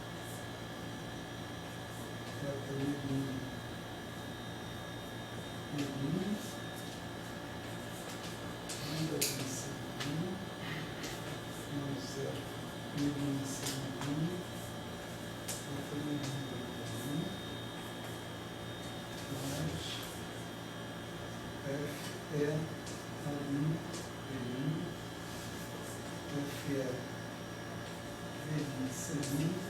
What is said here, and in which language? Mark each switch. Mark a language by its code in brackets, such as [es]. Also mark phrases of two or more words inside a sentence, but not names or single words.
[pt] eta, Mi', lambda', sigma', menos eta, Mi', sigma', eta, Mi', mais F, E, a linha, F, E, C1,